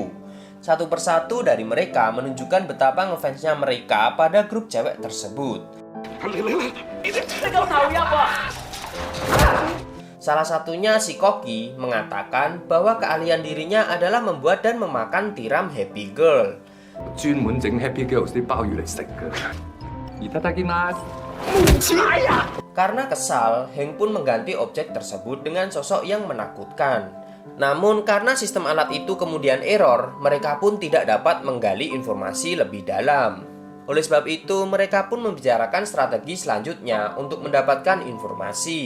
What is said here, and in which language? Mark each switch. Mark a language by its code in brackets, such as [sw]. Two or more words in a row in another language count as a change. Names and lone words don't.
[id] Satu persatu dari mereka menunjukkan betapa ngefansnya mereka pada grup cewek tersebut. Salah satunya si Koki mengatakan bahwa keahlian dirinya adalah membuat dan memakan tiram Happy Girl. [yue] 專門整 Happy Girls 啲鮑魚嚟食㗎。 [ja] いただきます。 [id] Karena kesal, Heng pun mengganti objek tersebut dengan sosok yang menakutkan. Namun karena sistem alat itu kemudian error, mereka pun tidak dapat menggali informasi lebih dalam. Oleh sebab itu, mereka pun membicarakan strategi selanjutnya untuk mendapatkan informasi.